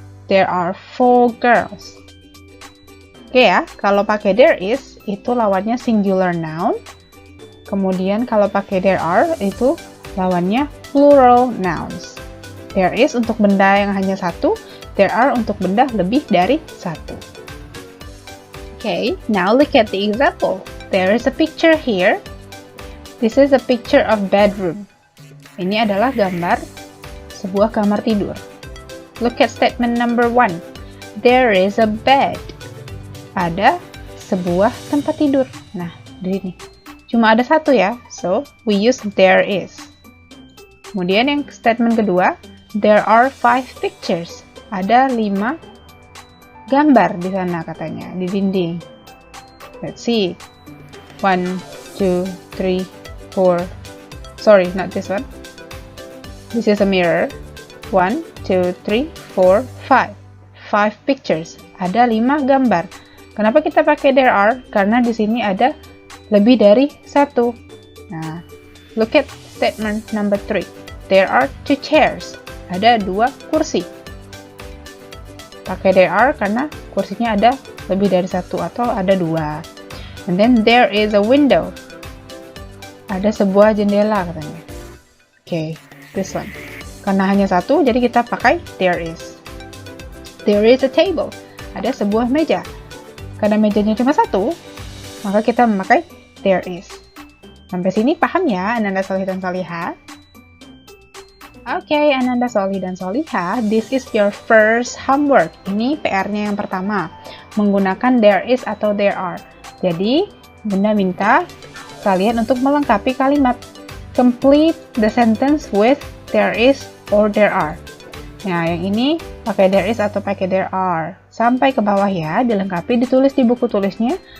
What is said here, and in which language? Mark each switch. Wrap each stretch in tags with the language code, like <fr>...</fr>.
<en>There are 4 girls.</en> <id>Oke ya, kalau pakai there is, itu lawannya singular noun. Kemudian kalau pakai there are, itu lawannya plural nouns. There is untuk benda yang hanya satu, there are untuk benda lebih dari satu.</id> <en>Okay, now look at the example. There is a picture here. This is a picture of bedroom.</en> <id>Ini adalah gambar sebuah kamar tidur.</id> <en>Look at statement number 1. There is a bed.</en> <id>Ada sebuah tempat tidur. Nah, di sini cuma ada satu ya.</id> <en>So, we use there is.</en> <id>Kemudian yang statement kedua,</id> <en>there are 5 pictures.</en> <id>Ada 5 gambar di sana katanya, di dinding.</id> <en>Let's see. 1, 2, 3, 4. Sorry, not this one. This is a mirror. 1, 2, 3, 4, 5. 5 pictures.</en> <id>Ada 5 gambar. Kenapa kita pakai there are? Karena di sini ada lebih dari satu.</id> <en>Nah, look at statement number 3. There are 2 chairs.</en> <id>Ada 2 kursi. Pakai there are karena kursinya ada lebih dari satu atau ada 2.</id> <en>And then there is a window.</en> <id>Ada sebuah jendela katanya.</id> <en>Okay, this one.</en> <id>Karena hanya satu, jadi kita pakai there is.</id> <en>There is a table.</en> <id>Ada sebuah meja. Karena mejanya cuma satu, maka kita memakai there is. Sampai sini paham ya, Ananda Solih dan Solihah? Oke, Ananda Solih dan Solihah,</id> <en>this is your first homework.</en> <id>Ini PR-nya yang pertama, menggunakan there is atau there are. Jadi, Bunda minta kalian untuk melengkapi kalimat.</id> <en>Complete the sentence with there is or there are.</en> <id>Nah, yang ini pakai there is atau pakai there are. Sampai ke bawah ya, dilengkapi, ditulis di buku tulisnya.</id>